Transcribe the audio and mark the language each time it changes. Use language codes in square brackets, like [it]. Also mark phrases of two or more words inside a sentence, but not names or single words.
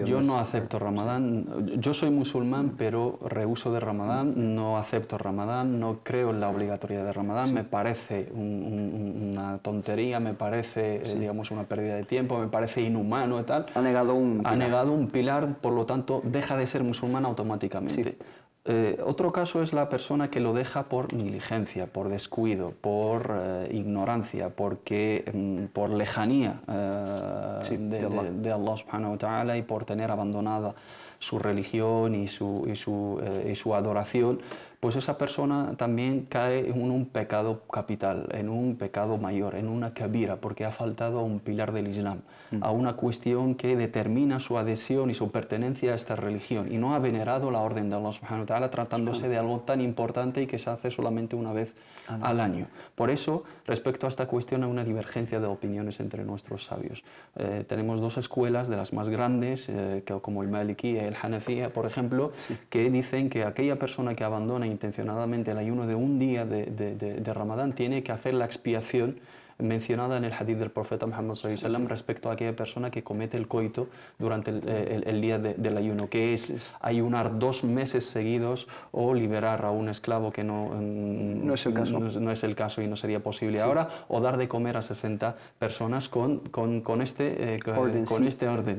[es] Yo no acepto Ramadán, yo soy musulmán, pero rehuso de Ramadán, no acepto Ramadán, no creo en la obligatoriedad de Ramadán, me parece una tontería, me parece, digamos, una pérdida de tiempo, me parece inhumano y tal. Ha negado un pilar, por lo tanto, deja de ser musulmán automáticamente. Otro caso es la persona que lo deja por negligencia, por descuido, por ignorancia, por lejanía de Allah [ar] سبحانه وتعالى [es] y por tener abandonada su religión y su adoración, pues esa persona también cae en un pecado capital, en un pecado mayor, en una kabira, porque ha faltado a un pilar del Islam, a una cuestión que determina su adhesión y su pertenencia a esta religión, y no ha venerado la orden de Allah [ar] سبحانه وتعالى, [es] tratándose de algo tan importante y que se hace solamente una vez al año. Por eso, respecto a esta cuestión, hay una divergencia de opiniones entre nuestros sabios. Tenemos dos escuelas de las más grandes, como el Maliki y el Hanafiya, por ejemplo, que dicen que aquella persona que abandona intencionadamente el ayuno de un día de Ramadán tiene que hacer la expiación mencionada en el hadith del profeta Muhammad [ar] صلى الله عليه وسلم [es] respecto a aquella persona que comete el coito durante el día del ayuno, que es ayunar 2 meses seguidos o liberar a un esclavo que no es el caso y no sería posible ahora, o dar de comer a 60 personas con este orden.